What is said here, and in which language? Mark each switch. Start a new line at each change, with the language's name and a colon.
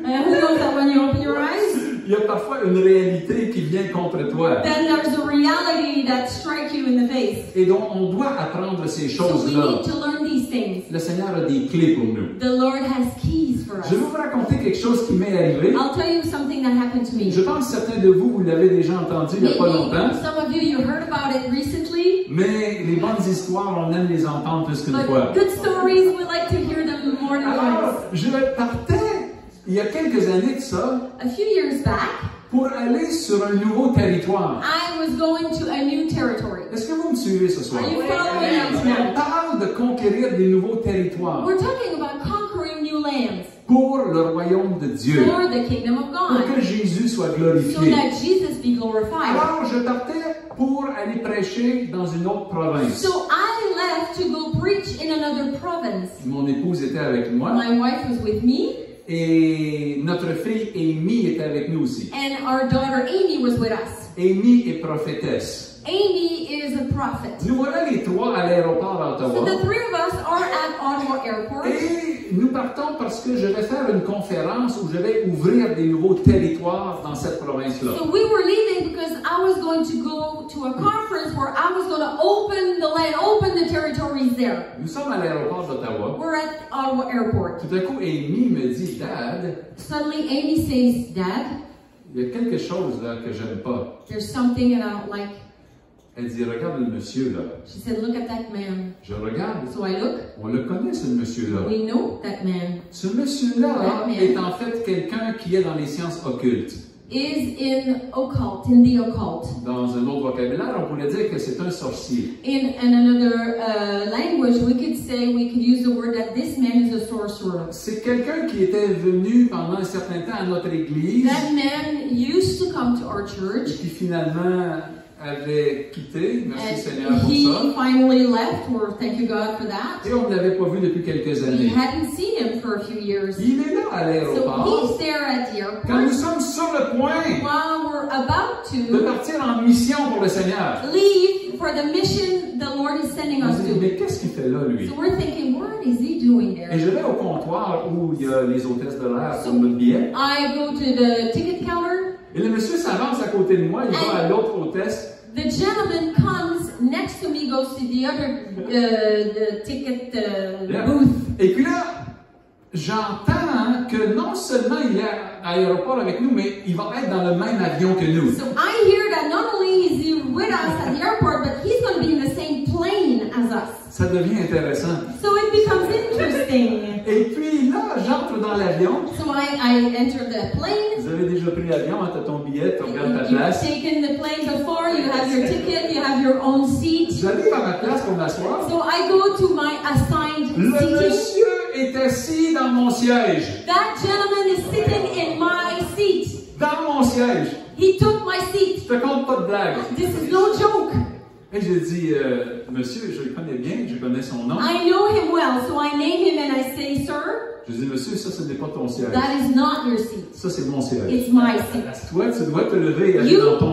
English: who knows that when you open your eyes,
French: il y a parfois une réalité qui vient contre toi.
English: then there's a reality that strikes you in the face.
French: Et donc, on doit apprendre ces
English: So we
French: choses-là.
English: need to learn these things.
French: Le Seigneur a des clés pour nous.
English: The Lord has keys for
French: Je vais
English: us.
French: vous raconter quelque chose qui m'est arrivé.
English: I'll tell you something that happened to me.
French: Je pense que certains de vous, vous l'avez déjà entendu il n'y a pas longtemps.
English: Maybe some of you heard about it recently.
French: Mais les bonnes histoires, on aime les entendre plus qu'une fois.
English: But good stories, we like to hear them more than
French: Alors,
English: once.
French: je partais, il y a quelques années de ça,
English: A few years back,
French: pour aller sur un nouveau territoire.
English: I was going to a new territory.
French: Est-ce que vous me suivez ce soir?
English: Are you following us
French: On
English: now?
French: parle de conquérir des nouveaux territoires
English: We're talking about conquering new lands
French: pour le royaume de Dieu,
English: for the kingdom of
French: pour que
English: God,
French: Jésus soit
English: so
French: glorifié.
English: that Jesus be glorified.
French: Alors, je partais pour aller prêcher dans une autre province.
English: So I left to go preach in another province.
French: Mon épouse était avec moi
English: My wife was with me,
French: et notre fille Amy était avec nous aussi.
English: and our daughter Amy was with us.
French: Amy est prophétesse.
English: Amy is a prophet.
French: Nous voilà les trois à l'aéroport
English: So
French: d'Ottawa.
English: the three of us are at Ottawa Airport.
French: Et nous partons parce que je vais faire une conférence où je vais ouvrir des nouveaux territoires dans cette province-là.
English: So we were leaving because I was going to go to a conference where I was going to open the land, open the territories there.
French: Nous sommes à l'aéroport d'Ottawa.
English: We're at Ottawa Airport.
French: Tout à coup, Amy me dit, Dad,
English: Suddenly Amy says, Dad,
French: il y a quelque chose là que j'aime pas.
English: there's something that I don't like.
French: Elle dit, regarde le monsieur là.
English: She said, look at that man.
French: Je regarde.
English: So I look.
French: On le connaît, ce monsieur-là.
English: We know that man
French: Ce monsieur-là
English: That man.
French: est en fait quelqu'un qui est dans les sciences occultes.
English: is in the occult.
French: Dans un autre vocabulaire, on pourrait dire que c'est un sorcier.
English: In another language, we could use the word that this man is a sorcerer.
French: C'est quelqu'un qui était venu pendant un certain temps à notre église
English: That man used to come to our
French: et
English: church,
French: qui finalement avait quitté. Merci Seigneur
English: and
French: pour
English: he
French: ça.
English: finally left. Or thank you God for that.
French: Et on ne l'avait pas vu depuis quelques
English: We
French: années.
English: hadn't seen him for a few years.
French: Il est là à
English: So
French: l'aéroport.
English: he's there at the
French: Quand nous
English: airport
French: sommes sur le point
English: while we're about
French: de
English: to
French: partir en mission pour le Seigneur,
English: leave for the mission the Lord is sending
French: on
English: us
French: se dit,
English: to.
French: mais qu'est-ce qu'il fait là, lui?
English: So we're thinking, what is he doing
French: Et
English: there?
French: je vais au comptoir où il y a les hôtesses de l'air pour notre billet.
English: I go to the ticket counter.
French: Et le monsieur s'avance à côté de moi, il va à l'autre hôtesse.
English: The gentleman comes next to me, goes to the other the ticket Yeah. booth.
French: Et puis là, j'entends que non seulement il est à l'aéroport avec nous, mais il va être dans le même avion que nous.
English: So I hear that not only is he with us at the airport, but he's going to be in the same plane as us.
French: Ça devient intéressant.
English: So it becomes interesting.
French: Et puis là, j'entre dans l'avion.
English: So I enter the plane.
French: Vous avez déjà pris l'avion, tu as ton billet, tu regardes ta
English: You've
French: place.
English: taken the plane before, you have your ticket, you have your own seat.
French: J'arrive à ma place pour m'asseoir.
English: So I go to my assigned
French: Le
English: seating.
French: monsieur est assis dans mon siège.
English: That gentleman is sitting in my seat.
French: Dans mon siège.
English: He took my seat.
French: Je te compte pas de blague.
English: This is no joke.
French: Et j'ai dit, monsieur, je le connais bien, je connais son nom.
English: I know him well, so I name him and I say, sir,
French: Je dis, monsieur, ça, ce n'est pas ton siège.
English: that is not your seat.
French: Ça, c'est mon siège.
English: It's my seat.
French: Toi, tu dois te lever et aller dans ton